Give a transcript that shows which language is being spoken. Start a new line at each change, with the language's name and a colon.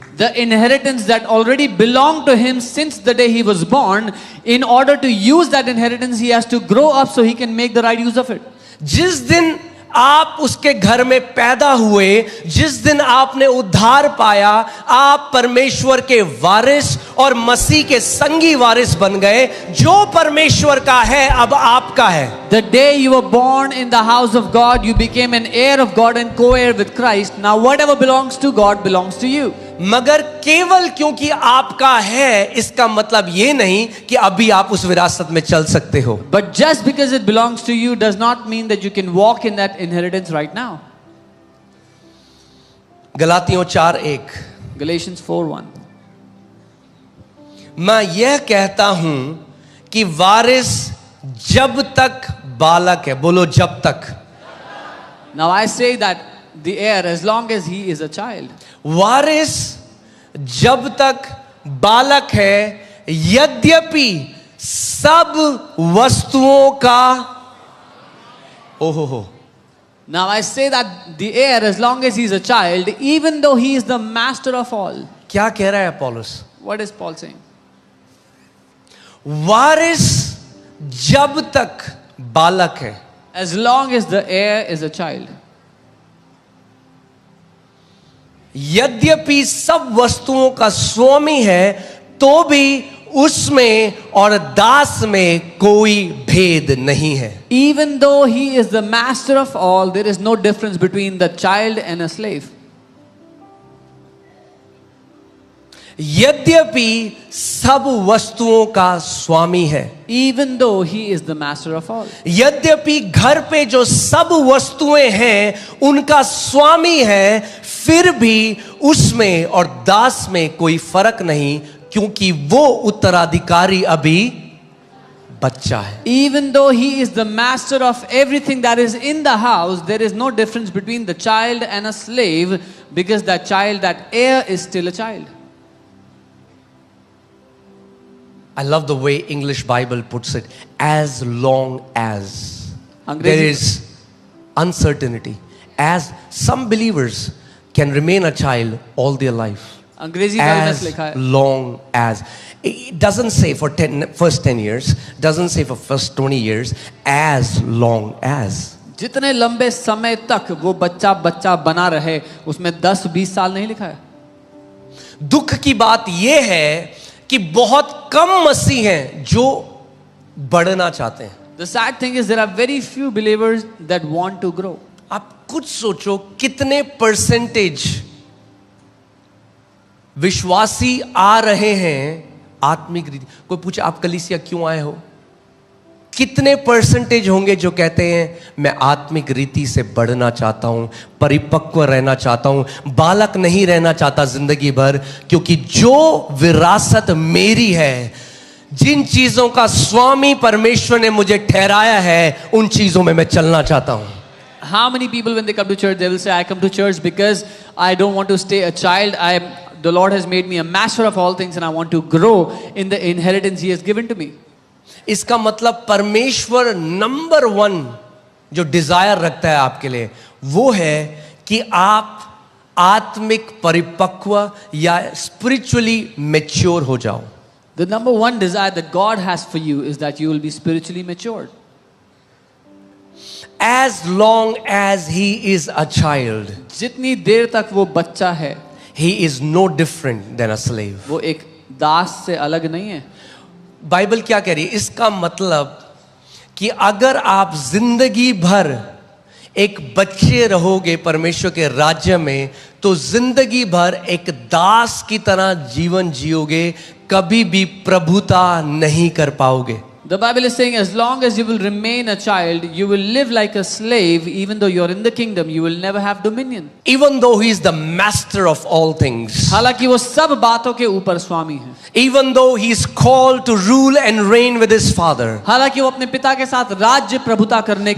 English: The inheritance that already belonged to him since the day he was born, in order to use that inheritance, he has to grow up so he can make the right use of it.
Hindi: जिस दिन आप उसके घर में पैदा हुए, जिस दिन आपने उद्धार पाया, आप परमेश्वर के वारिस और मसीह के संगी वारिस बन गए। जो परमेश्वर का है अब आपका है।
English: The day you were born in the house of God, you became an heir of God and co-heir with Christ. Now whatever belongs to God belongs to you.
Hindi: मगर केवल क्योंकि आपका है इसका मतलब ये नहीं कि अभी आप उस विरासत में चल सकते हो।
English: But just because it belongs to you does not mean that you can walk in that inheritance right now.
Hindi: गलातियों 4:1,
English: Galatians 4:1.
Hindi: मैं यह कहता हूं कि वारिस जब तक बालक है, बोलो जब तक।
English: Now I say that the heir, as long as he is a child,
Hindi: वारिस जब तक बालक है, यद्यपि सब वस्तुओं का ओहो।
English: now I say that the heir, as long as he is a child, even though he is the master of all.
Hindi: क्या कह रहा है पौलुस?
English: What is Paul saying?
Hindi: वारिस जब तक बालक है,
English: As long as the heir is a child,
Hindi: यद्यपि सब वस्तुओं का स्वामी है, तो भी उसमें और दास में कोई भेद नहीं है।
English: even though he is the master of all, there is no difference between the child and a slave.
Hindi: यद्यपि सब वस्तुओं का स्वामी है,
English: Even though he is the master of all.
Hindi: यद्यपि घर पे जो सब वस्तुएं हैं उनका स्वामी है, फिर भी उसमें और दास में कोई फर्क नहीं, क्योंकि वो उत्तराधिकारी अभी बच्चा है.
English: Even though he is the master of everything that is in the house, there is no difference between the child and a slave, because that child, that heir, is still a child. I love the way English Bible puts it. As long as there
Hindi: अंग्रेजी
English: is uncertainty, as some believers can remain a child all their life.
Hindi: अंग्रेजी Bible में
English: As
Hindi: लिखा है,
English: long as. It doesn't say for first 10 years, doesn't say for first 20 years, as long as.
Hindi: जितने लंबे समय तक वो बच्चा बच्चा बना रहे, उसमें 10-20 साल नहीं लिखा है. दुख की बात यह है कि बहुत कम मसीह हैं जो बढ़ना चाहते हैं.
English: The sad thing is there are very few believers that want to grow.
Hindi: आप कुछ सोचो कितने परसेंटेज विश्वासी आ रहे हैं आत्मिक रीति. कोई पूछे आप कलीसिया क्यों आए हो, कितने परसेंटेज होंगे जो कहते हैं मैं आत्मिक रीति से बढ़ना चाहता हूं, परिपक्व रहना चाहता हूं, बालक नहीं रहना चाहता जिंदगी भर, क्योंकि जो विरासत मेरी है, जिन चीजों का स्वामी परमेश्वर ने मुझे ठहराया है, उन चीजों में मैं चलना चाहता हूं.
English: How many people when they come to church, they will say, I come to church because I don't want to stay a child. The Lord has made me a master of all things and I want to grow in the inheritance He has given to me.
Hindi: इसका मतलब परमेश्वर number 1 जो Dzire रखता है आपके लिए, वो है कि आप आत्मिक परिपक्व या
English: spiritually mature
Hindi: हो जाओ.
English: The number one desire that God has for you is that you will be spiritually matured. As long as he is a child,
Hindi: जितनी देर तक वो बच्चा है,
English: he is no different than a slave.
Hindi: वो एक दास से अलग नहीं है. बाइबल क्या कह रही है? इसका मतलब कि अगर आप जिंदगी भर एक बच्चे रहोगे परमेश्वर के राज्य में, तो जिंदगी भर एक दास की तरह जीवन जियोगे, कभी भी प्रभुता नहीं कर पाओगे.
English: The Bible is saying as long as you will remain a child, you will live like a slave. Even though you're in the kingdom, you will never have dominion. Even though he is the master of all things,
Hindi: हालांकि वो सब बातों के ऊपर स्वामी है.
English: even though he is called to rule and reign with his father,
Hindi: हालांकि वो अपने पिता के साथ राज्य प्रभुता करने के